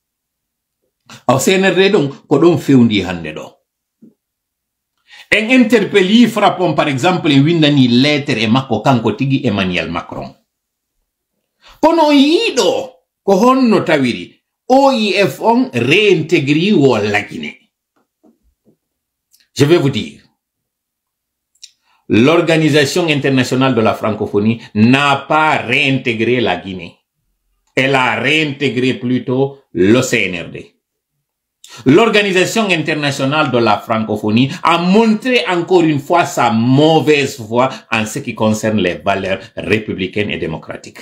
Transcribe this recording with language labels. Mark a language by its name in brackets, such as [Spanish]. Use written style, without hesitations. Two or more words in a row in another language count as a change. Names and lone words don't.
[Fula] aw senerde ɗon ko ɗon fewndi hande ɗo en interpelli frappon [French] par exemple [Fula] windani lettre e makko kanko tigi Emmanuel Macron kono yiɗo ko honno tawiri OIF on réintégri wo lagine. [French] Je vais vous dire, l'Organisation internationale de la francophonie n'a pas réintégré la Guinée. Elle a réintégré plutôt le CNRD. L'Organisation internationale de la francophonie a montré encore une fois sa mauvaise foi en ce qui concerne les valeurs républicaines et démocratiques.